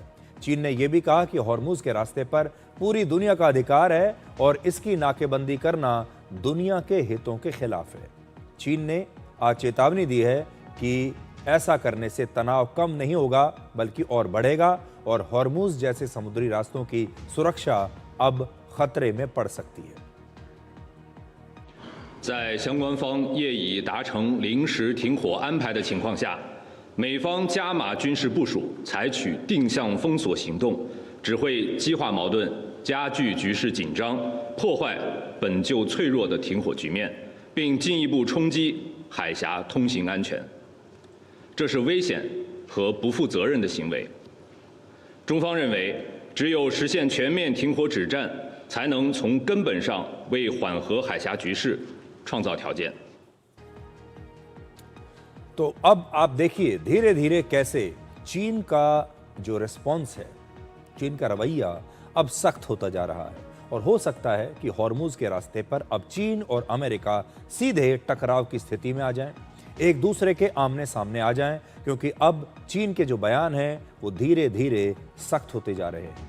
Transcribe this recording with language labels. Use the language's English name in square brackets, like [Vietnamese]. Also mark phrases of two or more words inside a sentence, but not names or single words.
[Hindi] चीन ने यह भी कहा कि हॉर्मूज के रास्ते पर पूरी दुनिया का अधिकार है और इसकी नाकेबंदी करना दुनिया के हितों के खिलाफ है। चीन ने आज चेतावनी दी है कि ऐसा करने से तनाव कम नहीं होगा बल्कि और बढ़ेगा और हॉर्मूज जैसे समुद्री रास्तों की सुरक्षा अब खतरे में पड़ सकती है। [Chinese] 在相关方业已达成临时停火安排的情况下，美方加码军事部署，采取定向封锁行动，只会激化矛盾，加剧局势紧张，破坏本就脆弱的停火局面，并进一步冲击海峡通行安全。这是危险和不负责任的行为。中方认为，只有实现全面停火止战，才能从根本上为缓和海峡局势创造条件。 [Hindi] तो अब आप देखिए धीरे धीरे कैसे चीन का जो रिस्पॉन्स है, चीन का रवैया अब सख्त होता जा रहा है और हो सकता है कि हॉर्मूज के रास्ते पर अब चीन और अमेरिका सीधे टकराव की स्थिति में आ जाएं, एक दूसरे के आमने सामने आ जाएं, क्योंकि अब चीन के जो बयान हैं वो धीरे धीरे सख्त होते जा रहे हैं।